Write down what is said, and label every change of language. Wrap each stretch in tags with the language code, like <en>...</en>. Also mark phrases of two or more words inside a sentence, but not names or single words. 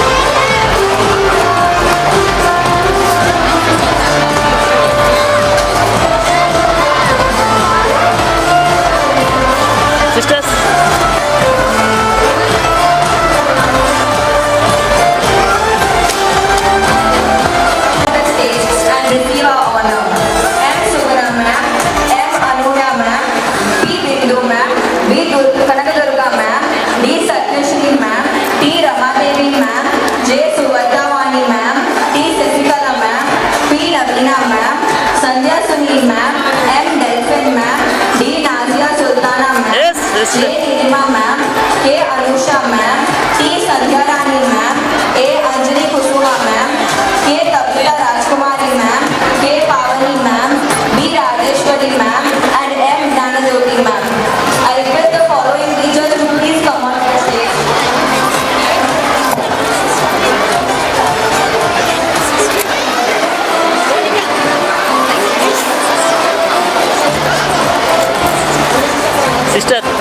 <en>Sisters. The stage and receive our honor. M. Subra ma'am, M. Anuja ma'am, P. Bindu ma'am, B. Kanakadurga ma'am, D. Satyashri ma'am, T. Ramadevi ma'am, J. Suvardhavani ma'am, T. Sasikala ma'am, P. Navina ma'am, Sandhya Sunil ma'am, M. Delphin ma'am, D. Nazia Sultana ma'am, Yes, yes, J. Nirima ma'am, K. Anusha ma'am, T. Sandhya Rani ma'am, A. Anjali Kusuma ma'am, K. Tapita Rajkumari ma'am, K. Pavani ma'am, B. Rajeshwari ma'am, and M. Dhanajyoti ma'am. I request the following teachers to please come on the stage. Sister.</en>